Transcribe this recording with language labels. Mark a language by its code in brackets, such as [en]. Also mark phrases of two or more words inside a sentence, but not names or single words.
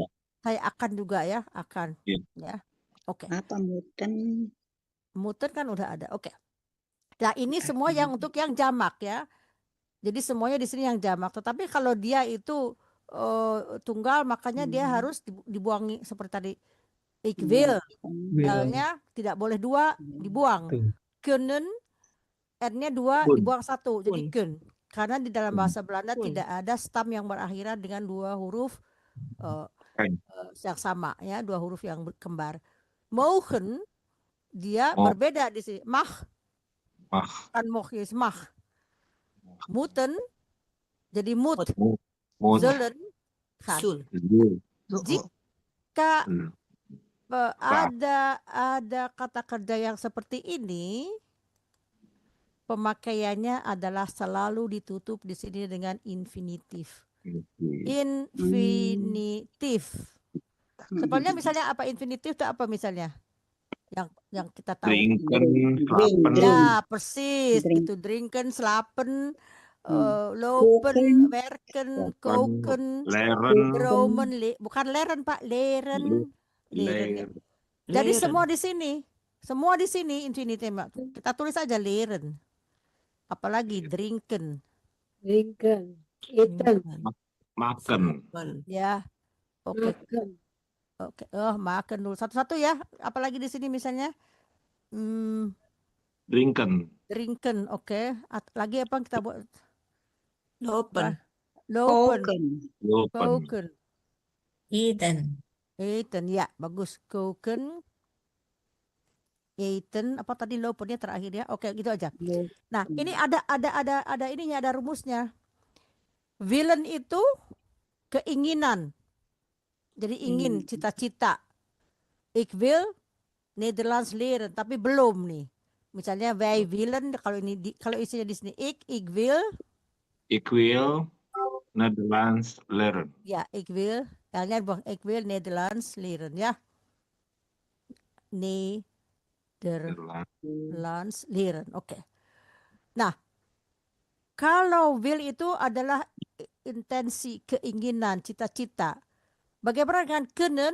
[id] Saya akan juga ya, akan. Ya. Oke. Apa muten? Muten kan udah ada. Oke. Nah, ini semua yang untuk yang jamak ya. Jadi semuanya di sini yang jamak. Tetapi kalau dia itu tunggal, makanya dia harus dibuangi seperti tadi. [nl] Ik wil. [id] L-nya tidak boleh 2, dibuang. Kunnen, N-nya 2, dibuang 1. Jadi kun. Karena di dalam bahasa Belanda tidak ada stam yang berakhiran dengan 2 huruf yang sama ya, 2 huruf yang kembar. Mogen dia berbeda di sini. [nl] Mag. Kan moch is mag. Muten jadi mut. [id] Zullen kan. Jika ada kata kerja yang seperti ini, pemakaiannya adalah selalu ditutup di sini dengan infinitif. Infinitif. Sebenarnya misalnya apa infinitif itu apa misalnya? Yang kita tahu. [nl] Drinken, slapen. [id] Ya, persis. [nl] Itu drinken, slapen, lopen, werken, koken, dromen, bukan leren Pak, leren. [id] Jadi semua di sini. Semua di sini infinitif. Kita tulis aja leren. Apalagi drinken. Eten. Makan. Ya. Oke. Oke. Makan dulu satu-satu ya. Apalagi di sini misalnya Drinken. Oke. Lagi apa yang kita buat? Lopen. [nl] Koken. Eten [id] ya, bagus. Koken. Eten, apa tadi lopennya terakhir ya? Oke, gitu aja. Nah, ini ada ininya, ada rumusnya. Willen itu keinginan. Jadi ingin, cita-cita. [nl] Ik wil Nederlands leren, [id] tapi belum nih. Misalnya [nl] wij willen, [id] kalau isinya di sini [nl] ik wil Nederlands leren. Ya, ik wil. [id] Kalian buang [nl] ik wil Nederlands leren [id] ya. [nl] Nederlands leren. [id] Oke. Nah, kalau will itu adalah intensi, keinginan, cita-cita. Bagaimana dengan kunnen?